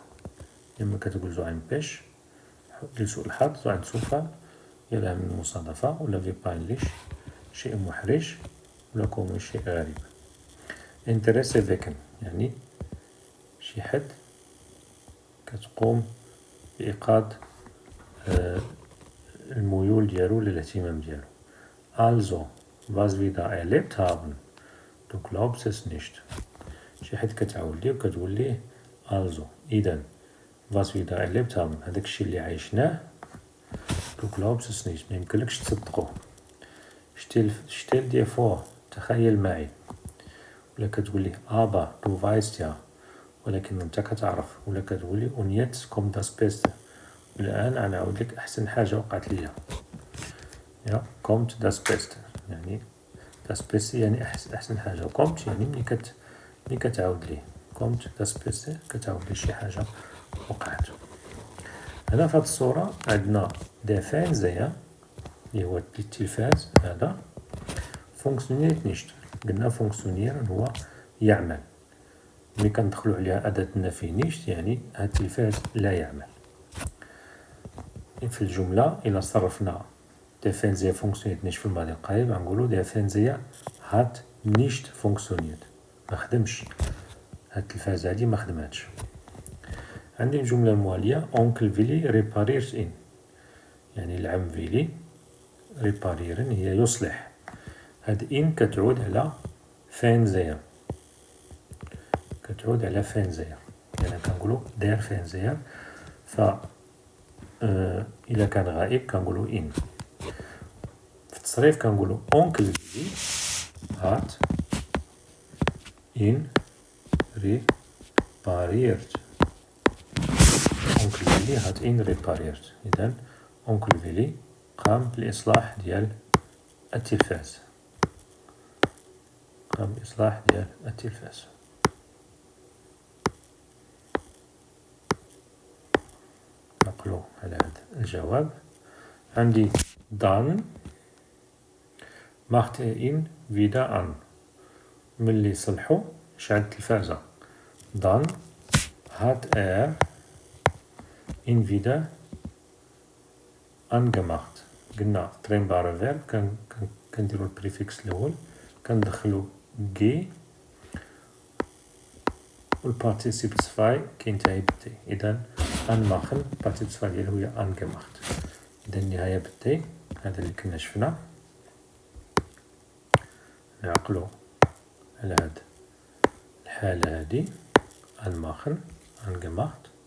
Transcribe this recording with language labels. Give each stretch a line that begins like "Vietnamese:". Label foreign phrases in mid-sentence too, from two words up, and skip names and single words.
Arabic: إما كتقول
German: so ein Pech
Arabic: لسوء الحظ،
German: so ein Zufall
Arabic: يا لها من مصادفة، ولا
German: wie peinlich
Arabic: شيء محرج، ولا كوميش شيء غريب.
German: Interesse wecken
Arabic: يعني شي حد كتقوم بإيقاظ الميول ديالو للاهتمام ديالو.
German: Also, was wir da erlebt haben, du glaubst es nicht.
Arabic: شي حد كتعاود ليه وكتقول ليه also إذا
German: was wir da erlebt haben
Arabic: هذاك الشي اللي عايشناه
German: du glaubst es nicht
Arabic: ما يمكنلكش تصدقوه.
German: stell dir vor
Arabic: تخيل معي. ولا كتقول ليه
German: aber du weißt ja
Arabic: ولكن انت كتعرف. ولا كتقول لي
German: und jetzt kommt das Beste
Arabic: الآن أنا أعود لك أحسن حاجة وقعت ليا. يا
German: kommt das Beste
Arabic: يعني
German: das Beste
Arabic: يعني أحسن حاجة، و kommt يعني ملي كتعاود ليه
German: kommt das Beste
Arabic: كتعاود ليه شي حاجة وقعت. هنا في هاد الصورة عندنا
German: der Fernseher
Arabic: اللي هو التلفاز هذا
German: funktioniert nicht.
Arabic: قلنا funktionieren هو يعمل. ملي كندخلو عليها أداة النفي nicht يعني هاد التلفاز لا يعمل. في الجملة إلا صرفنا
German: der Fernseher funktioniert nicht
Arabic: في الماضي القريب غنقولو
German: der Fernseher hat nicht funktioniert
Arabic: ما خدمش، هاد التلفاز هادي ما خدماتش. عندي الجملة الموالية
German: onkel Willy repariert ihn
Arabic: يعني العم فيلي ريباريرن هي يصلح. هاد إن كتعود على Fernseher، كتعود على Fernseher يعني كنقولو
German: der Fernseher.
Arabic: ف إلا كان غائب كنقولو إن.
German: في التصريف كنقولو onkel Willy hat ihn repariert. onkel Willy hat ihn repariert.
Arabic: إذن onkel Willy قام بالإصلاح ديال التلفاز، قام بإصلاح ديال التلفاز. نقلو على هذا الجواب. عندي
German: dann macht ihn wieder an
Arabic: ملي صلحو شعل التلفازة.
German: dann hat ihn wieder angemacht.
Arabic: قلنا
German: trennbare verb
Arabic: كنديرو البريفيكس الأول كندخلو جي والبارتيسيب 2 كينتهي بالتي. إذا anmachen البارتيسيب 2 ديالو هي angemacht. إذا النهاية بالتي. هذا اللي كنا شفنا. نعقلو على هاد الحالة هذه
German: anmachen angemacht.